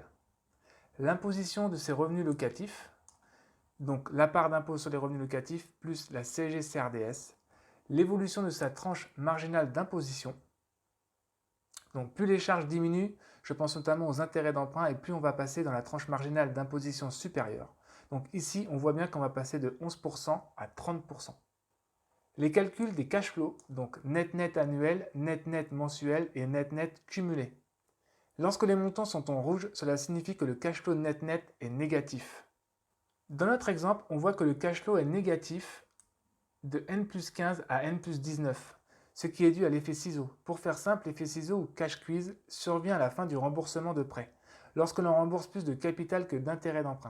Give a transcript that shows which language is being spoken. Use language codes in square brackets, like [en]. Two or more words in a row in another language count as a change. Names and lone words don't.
[fr] L'imposition de ses revenus locatifs, donc la part d'impôt sur les revenus locatifs plus la CSG-CRDS, l'évolution de sa tranche marginale d'imposition. Donc plus les charges diminuent, je pense notamment aux intérêts d'emprunt et plus on va passer dans la tranche marginale d'imposition supérieure. Donc ici, on voit bien qu'on va passer de 11% à 30%. Les calculs des [en] cash flows, [fr] donc net-net annuel, net-net mensuel et net-net cumulé. Lorsque les montants sont en rouge, cela signifie que le [en] cash flow [fr] net-net est négatif. Dans notre exemple, on voit que le [en] cash flow [fr] est négatif de N+15 à N+19, ce qui est dû à l'effet ciseau. Pour faire simple, l'effet ciseau ou [en] cash squeeze [fr] survient à la fin du remboursement de prêt, lorsque l'on rembourse plus de capital que d'intérêt d'emprunt.